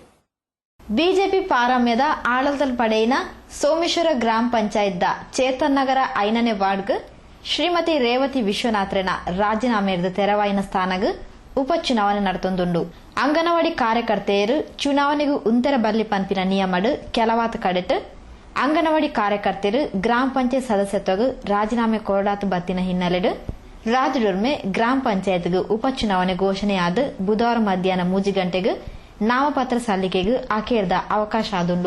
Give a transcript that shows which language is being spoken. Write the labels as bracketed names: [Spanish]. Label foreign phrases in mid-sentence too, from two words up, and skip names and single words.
[Tulu] ಬಿಜೆಪಿ ಪಾರಮ್ಯದ ಆಡಳಿತ ಪಡೆಯಿನ ಸೋಮೇಶ್ವರ ಗ್ರಾಮ ಪಂಚಾಯತ್ದ ಚೇತನ್ ನಗರ 5ನೇ ವಾರ್ಡ್ಗೆ ಶ್ರೀಮತಿ ರೇವತಿ ವಿಶ್ವನಾಥ್ರನ ರಾಜೀನಾಮೆಯ ತೆರವಾಯಿನ ಸ್ಥಾನಕ್ಕೆ ಉಪಚುನಾವಣೆ ನಡೆತೊಂದುಂಡು. ಅಂಗನವಾಡಿ ಕಾರ್ಯಕರ್ತೆಯರು ಚುನಾವಣೆಗೂ ಉಂತೆರ ಬಲ್ಲಿ ಪಂಪಿನ ನಿಯಮಡು ಕೆಲವಾತ ಕಡೆಟ್ ಅಂಗನವಾಡಿ ಕಾರ್ಯಕರ್ತೆಯರು ಗ್ರಾಮ ಪಂಚಾಯತ್ ಸದಸ್ಯತ್ವಗೂ ರಾಜೀನಾಮೆ ಕೊರಡಾತು ಬತ್ತಿನ ಹಿನ್ನೆಲೆಡು ರಾಜ್ಯದೊರ್ಮೆ ಗ್ರಾಮ ಪಂಚಾಯತ್ಗೂ ಉಪಚುನಾವಣೆ ಘೋಷಣೆಯಾದ ಬುಧವಾರ ಮಧ್ಯಾಹ್ನ 3 ಗಂಟೆಗೆ ನಾಮಪತ್ರ ಸಲ್ಲಿಕೆಗೂ ಆಖೇರ್ದ ಅವಕಾಶ ಆದುಂಡು.